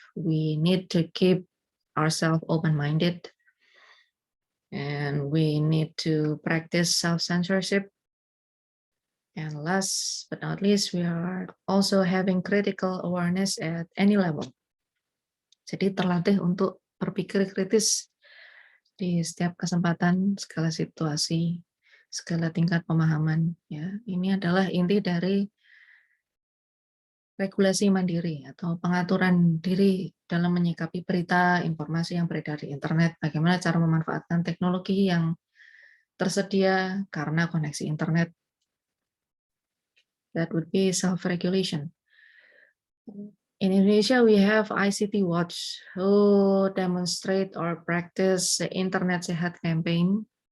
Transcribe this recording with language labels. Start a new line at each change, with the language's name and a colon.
English: We need to keep ourselves open-minded, and we need to practice self-censorship. And last but not least, we are also having critical awareness at any level.
Indonesian: Jadi terlatih untuk berpikir kritis di setiap kesempatan, segala situasi, segala tingkat pemahaman. Ya, ini adalah inti dari regulasi mandiri atau pengaturan diri dalam menyikapi berita, informasi yang beredar di internet. Bagaimana cara memanfaatkan teknologi yang tersedia karena koneksi internet.
English: That would be self-regulation. In Indonesia, we have ICT Watch, who demonstrate or practice the Internet Sehat campaign.